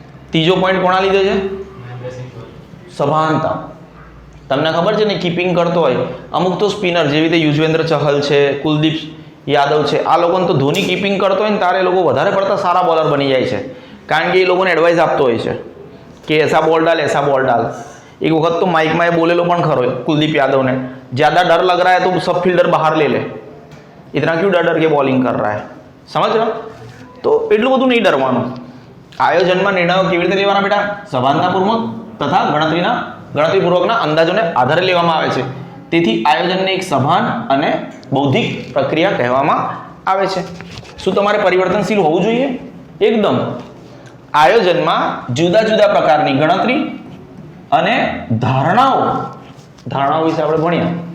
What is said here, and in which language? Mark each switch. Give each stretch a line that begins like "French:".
Gujarati: ત્રીજો પોઈન્ટ કોના લીધે છે? સભાનતા. તમને ખબર છે ને, કીપિંગ કરતો હોય અમુક તો સ્પિનર જેવી રીતે યુજવેન્દ્ર ચહલ છે, કુલદીપ યાદવ છે, આ લોકોને તો ધોની કીપિંગ કરતો હોય ને તારે એ લોકો વધારે પડતા સારા બોલર બની જાય છે, કારણ કે એ લોકોને એડવાઇસ આપતો હોય છે કે
Hindi: એસા બોલ ડાલ, એસા બોલ ડાલ. एक वक्त तो माइक में बोलेलो पण खरो कुलदीप यादव ने, ज़्यादा डर लग रहा है तो सब फील्डर बाहर ले ले, इतना क्यों डर के बॉलिंग कर रहा है, समझ रहे हो?
Gujarati: तो એટલું બધું નહીં ડરવાનું. આયોજનમાં નિર્ણયો કેવી રીતે લેવાના બેટા? સભાનતાપૂર્વક તથા ગણતરીપૂર્વકના અંદાજોને આધારે લેવામાં આવે છે. તેથી આયોજનને એક સભાન અને બૌદ્ધિક પ્રક્રિયા કહેવામાં આવે છે. શું તમારે પરિવર્તનશીલ હોવું જોઈએ? એકદમ. આયોજનમાં જુદા જુદા પ્રકારની ગણતરી અને ધારણાઓ વિશે આપણે ભણ્યા.